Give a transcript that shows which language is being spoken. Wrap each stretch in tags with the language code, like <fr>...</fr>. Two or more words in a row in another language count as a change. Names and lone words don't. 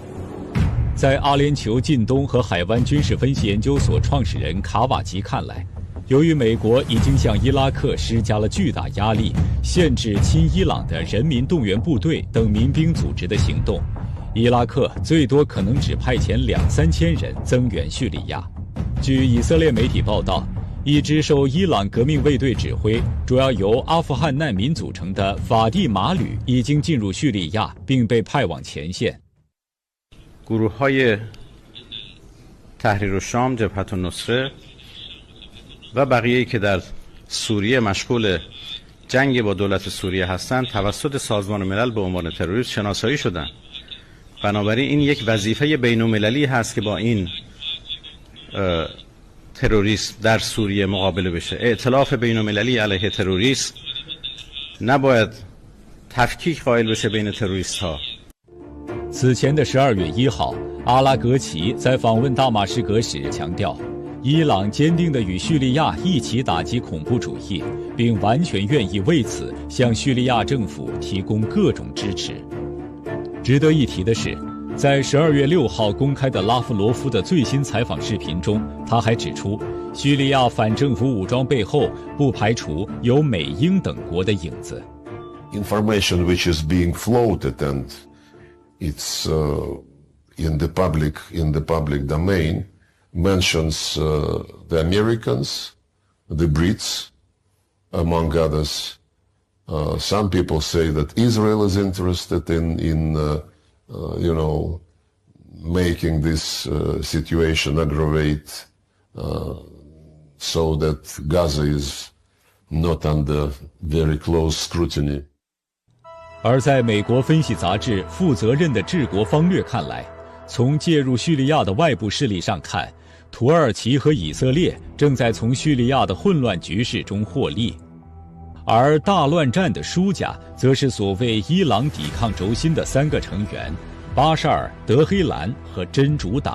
<zh>在阿联酋近东和海湾军事分析研究所创始人卡瓦吉看来，由于美国已经向伊拉克施加了巨大压力，限制亲伊朗的人民动员部队等民兵组织的行动，伊拉克最多可能只派遣2-3千人增援叙利亚。据以色列媒体报道，一支受伊朗革命卫队指挥、主要由阿富汗难民组成的法蒂马旅已经进入叙利亚，并被派往前线。</zh> <fa>گروه‌های تحریر الشام، جبهة النصره و بقیه‌ای که در سوریه مشغول جنگ با دولت سوریه هستند توسط سازمان ملل به عنوان تروریست شناسایی شدند. بنابراین این یک وظیفه بین‌المللی هست که با این تروریسم در سوریه مقابله بشه. ائتلاف بین‌المللی علیه تروریسم نباید تفکیک قائل بشه بین تروریست‌ها。</fa> <zh>此前的12月1号，阿拉格齐在访问大马士革时强调，伊朗坚定地与叙利亚一起打击恐怖主义，并完全愿意为此向叙利亚政府提供各种支持。值得一提的是，在12月6号公开的拉夫罗夫的最新采访视频中，他还指出，叙利亚反政府武装背后不排除有美英等国的影子。</zh> <en>Information which is being floated and it's in the public domain mentions the Americans, the Brits, among others. Some people say that Israel is interested in making this situation aggravate so that Gaza is not under very close scrutiny.</en> <zh>而在美国分析杂志《负责任的治国方略》看来，从介入叙利亚的外部势力上看，土耳其和以色列正在从叙利亚的混乱局势中获利，而大乱战的输家则是所谓伊朗抵抗轴心的3个成员：巴沙尔、德黑兰和真主党。</zh>